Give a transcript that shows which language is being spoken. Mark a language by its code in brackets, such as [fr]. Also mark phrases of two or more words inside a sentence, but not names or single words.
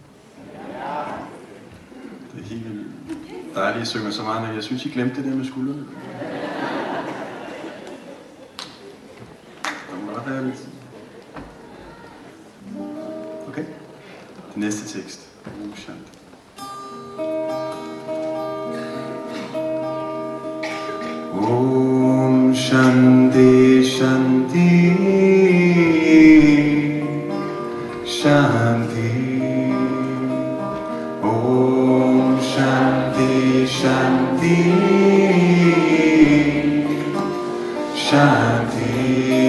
[da] Det er helt dejligt, at I synger så meget, men jeg synes, I glemte det der med skuldrene. Der må godt være lidt. Okay. Den næste tekst. Shanti. [sa] Om Shanti Shanti Shanti. Om Shanti Shanti Shanti.